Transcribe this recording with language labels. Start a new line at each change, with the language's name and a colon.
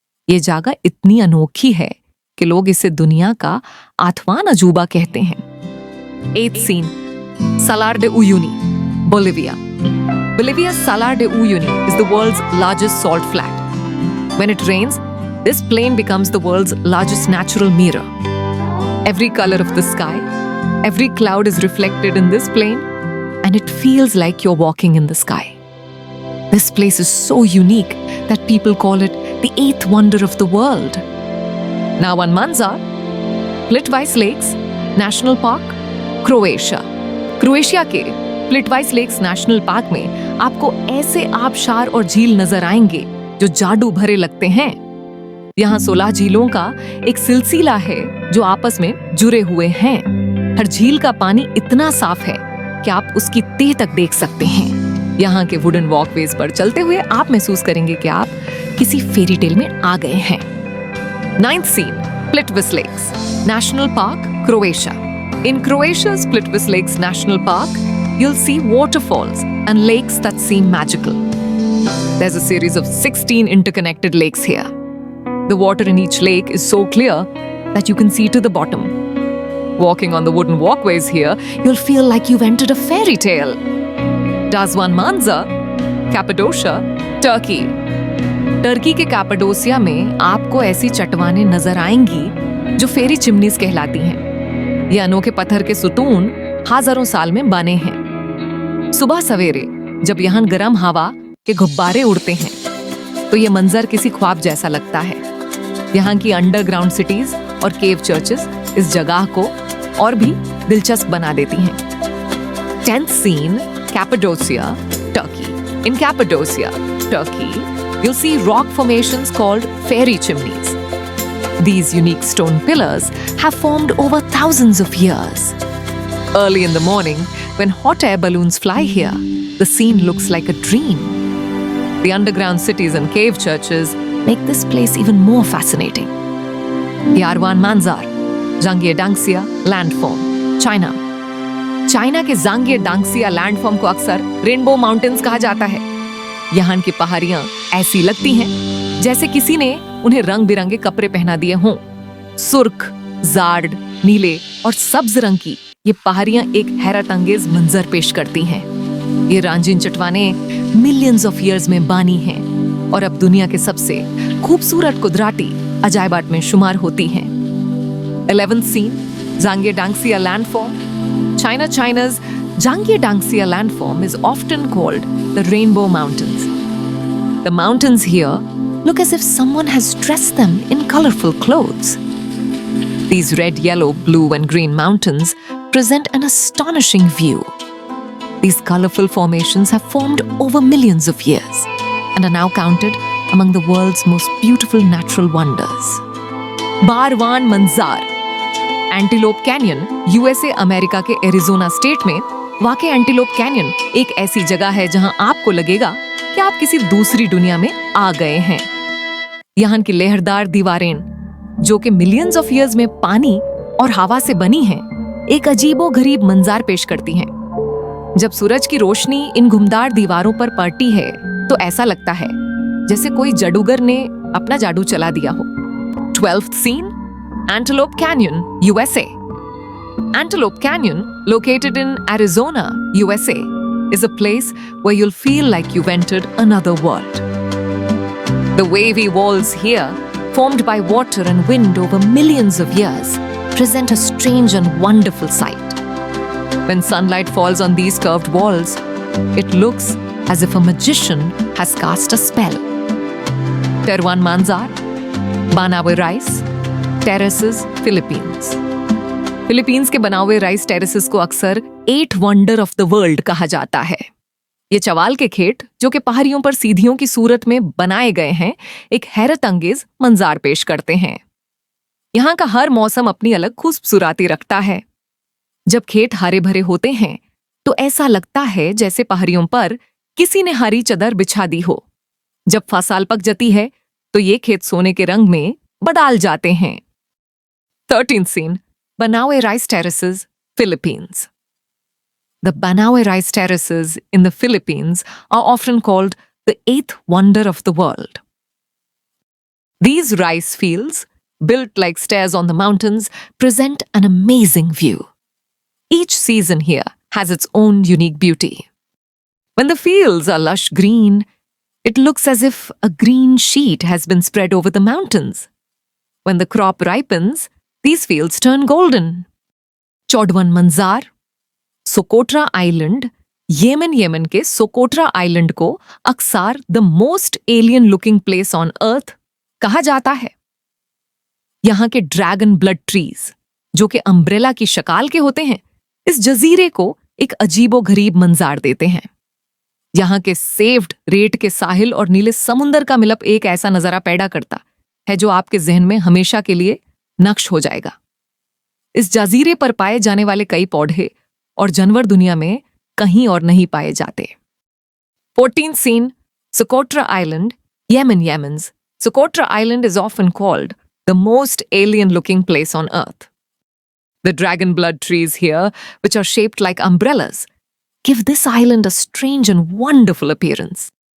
Hindi: ये जगह इतनी अनोखी है कि लोग इसे दुनिया का आठवां अजूबा कहते हैं.
English: Eighth scene, Salar de Uyuni, Bolivia. Bolivia's Salar de Uyuni is the world's largest salt flat. When it rains, this plain becomes the world's largest natural mirror. Every color of the sky, every cloud is reflected in this plain, and it feels like you're walking in the sky. This place is so unique that people call it the eighth wonder of the world.
Hindi: Now on Manzar, Plitvice Lakes National Park, Croatia. Croatia के प्लिटवाइस lakes national park में आपको ऐसे आबशार और झील नजर आएंगे जो जादू भरे लगते हैं. यहाँ 16 झीलों का एक सिलसिला है जो आपस में जुड़े हुए हैं. हर झील का पानी इतना साफ है कि आप उसकी तह तक देख सकते हैं. यहाँ के वुडन वॉकवेज पर चलते हुए आप महसूस करेंगे कि आप किसी फेरी टेल में आ गए हैं.
English: Ninth scene, Plitvice Lakes, National Park, Croatia. In Croatia's Plitvice Lakes National Park, you'll see waterfalls and lakes that seem magical. There's a series of 16 interconnected lakes here. The water in each lake is so clear that you can see to the bottom. Walking on the wooden walkways here, you'll feel like you've entered a fairy tale.
Hindi: Dazwan Manzar, Cappadocia, Turkey. Turkey के Cappadocia में आपको ऐसी चट्टानें नजर आएंगी जो फेरी chimneys कहलाती हैं। ये अनोखे पत्थर के सुतून हजारों साल में बने हैं। सुबह सवेरे जब यहाँ गर्म हवा के गुब्बारे उड़ते हैं तो ये मंजर किसी ख्वाब जैसा लगता है। यहाँ की अंडरग्राउंड सिटीज और केव चर्चेस इस जगह को और भी दिलचस्प बना देती हैं।
English: 10th scene, Cappadocia, Turkey. In Cappadocia, Turkey, you'll see rock formations called fairy chimneys. These unique stone pillars have formed over thousands of years. Early in the morning, when hot air balloons fly here, the scene looks like a dream. The underground cities and cave churches make this place even more fascinating.
Hindi: Yarwan Manzar, Zhangye Dangxia Landform, China. China के जांगिए डांगसिया landform को अक्सर rainbow mountains कहा जाता है। यहाँ की पहाड़ियां ऐसी लगती हैं जैसे किसी ने उन्हें रंग बिरंगे कपड़े पहना दिए हों। सुर्ख, जार्ड, नीले और सब्ज रंग की ये पहाड़ियां एक हैरत अंगेज मंजर पेश करती हैं। ये रंगीन चट्टानें
English: millions of years
Hindi: में बनी हैं और अब दुनिया के सबसे खूबसूरत कुदरती अजायबात में शुमार होती हैं।
English: 11th scene, Zhangye Dangxia Landform. China's Zhangye Dangxia Landform is often called the Rainbow Mountains. The mountains here look as if someone has dressed them in colorful clothes. These red, yellow, blue and green mountains present an astonishing view. These colorful formations have formed over millions of years and are now counted among the world's most beautiful natural wonders.
Hindi: Barwan Manzar, antelope canyon, USA America के Arizona state में वाक़ antelope canyon एक ऐसी जगह है जहां आपको लगेगा कि आप किसी दूसरी दुनिया में आ गए हैं। यहाँ की लहरदार दीवारें जो कि
English: millions of years
Hindi: में पानी और हवा से बनी हैं, एक अजीबो-गरीब मंजर पेश करती हैं। जब सूरज की रोशनी इन घुमदार दीवारों पर पड़ती है तो ऐसा लगता है जैसे कोई जादूगर ने अपना जादू चला दिया हो।
English: 12th scene, Antelope Canyon, USA. Antelope Canyon, located in Arizona, USA, is a place where you'll feel like you've entered another world. The wavy walls here, formed by water and wind over millions of years, present a strange and wonderful sight. When sunlight falls on these curved walls, it looks as if a magician has cast a spell.
Hindi: Terwan Manzar, Banawe Rice, terraces, Philippines. Philippines के बनावे rice terraces को अक्सर
English: 8 wonder of the world
Hindi: कहा जाता है। ये चवाल के खेत जो कि पहाड़ियों पर सीढ़ियों की सूरत में बनाए गए हैं, एक हैरत अंगेज मंजर पेश करते हैं। यहाँ का हर मौसम अपनी अलग खूबसूरती रखता है। जब खेत हरे भरे होते हैं तो ऐसा लगता है जैसे पहाड़ियों पर किसी ने हरी चादर बिछा दी हो। जब फसल पक जाती है तो ये खेत सोने के रंग में बदल जाते हैं।
English: 13th scene, Banawe Rice Terraces, Philippines. The Banawe Rice Terraces in the Philippines are often called the 8th wonder of the world. These rice fields, built like stairs on the mountains, present an amazing view. Each season here has its own unique beauty. When the fields are lush green, it looks as if a green sheet has been spread over the mountains. When the crop ripens, these fields turn golden.
Hindi: Chodwan Manzar, Socotra Island, येमन के Socotra island को अक्सर
English: the most alien looking place on earth
Hindi: कहा जाता है। यहाँ के dragon blood trees जो कि अम्ब्रेला की शक्ल के होते हैं, इस जजीरे को एक अजीबो-गरीब मंजर देते हैं। यहाँ के सेव्ड रेत के साहिल और नीले समुंदर का मिलप एक ऐसा नजारा पैदा करता है जो आपके जहन में हमेशा के लिए नक्श हो जाएगा। इस जजीरे पर पाए जाने वाले कई पौधे और जानवर दुनिया में कहीं और नहीं पाए जाते।
English: 14th scene, Socotra Island, Yemen, Yemen's. Socotra Island is often called the most alien-looking place on Earth. The dragon blood trees here, which are shaped like umbrellas, give this island a strange and wonderful appearance.